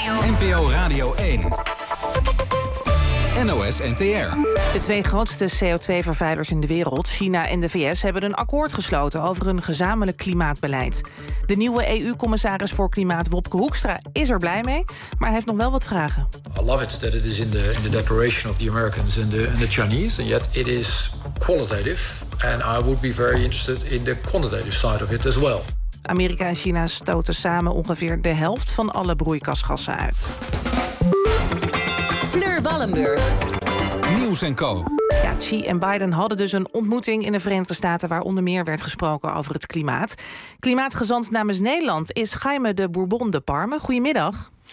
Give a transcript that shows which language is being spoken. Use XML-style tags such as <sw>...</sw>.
<nl>NPO Radio 1. NOS-NTR. De twee grootste CO2-vervuilers in de wereld, China en de VS, hebben een akkoord gesloten over een gezamenlijk klimaatbeleid. De nieuwe EU-commissaris voor klimaat, Wopke Hoekstra, is er blij mee, maar hij heeft nog wel wat vragen.</nl> <en>I love it that it is in the declaration of the Americans and the Chinese, and yet it is qualitative, and I would be very interested in the quantitative side of it as well.</en> <nl>Amerika en China stoten samen ongeveer de helft van alle broeikasgassen uit. Fleur Wallenburg. Nieuws en Co. Ja, Xi en Biden hadden dus een ontmoeting in de Verenigde Staten waar onder meer werd gesproken over het klimaat. Klimaatgezant namens Nederland is Jaime de Bourbon de Parme. Goedemiddag.</nl>